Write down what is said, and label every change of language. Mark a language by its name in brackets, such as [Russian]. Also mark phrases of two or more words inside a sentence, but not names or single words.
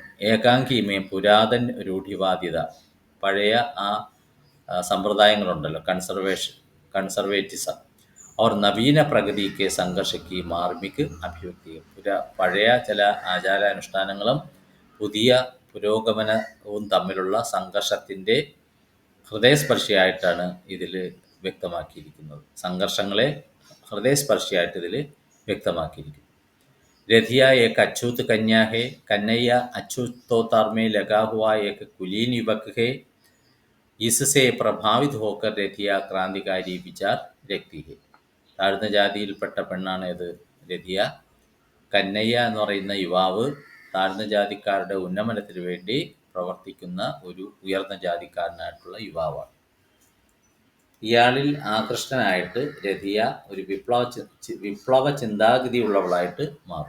[Hindi] एकांकी में पुरातन रूढ़िवादिता, [Malayalam] പഴയ ആ സമ്പ്രദായങ്ങളുണ്ടല്ലോ, [Hindi] കൺസർവേറ്റിസം, और नवीन प्रगति के संघर्ष की मार्मिक अभिव्यक्ति. [Malayalam] പഴയ ചില ആചാരാനുഷ്ഠാനങ്ങളും പുതിയ പുരോഗമനവും തമ്മിലുള്ള സംഘർഷത്തിൻ്റെ ഹൃദയസ്പർശിയായിട്ടാണ് ഇതിൽ വ്യക്തമാക്കിയിരിക്കുന്നത്. സംഘർഷങ്ങളെ ഹൃദയസ്പർശിയായിട്ട് ഇതിൽ വ്യക്തമാക്കിയിരിക്കുന്നു. [Hindi] रथिया एक अछूत कन्या है. कन्हैया अछूत तौतार में लगा हुआ एक कुलीन युवक है. इससे प्रभावित होकर रथिया क्रांतिकारी विचार रखती है. [Malayalam] താഴ്ന്ന ജാതിയിൽപ്പെട്ട പെണ്ണാണ് ഇത് രഥിയ. കന്നയ്യ എന്ന് പറയുന്ന യുവാവ് താഴ്ന്ന ജാതിക്കാരുടെ ഉന്നമനത്തിന് വേണ്ടി പ്രവർത്തിക്കുന്ന ഒരു ഉയർന്ന ജാതിക്കാരനായിട്ടുള്ള യുവാവാണ്. ഇയാളിൽ ആകൃഷ്ടനായിട്ട് രഥിയ ഒരു വിപ്ലവ ചിന്താഗതിയുള്ളവളായിട്ട് മാറും.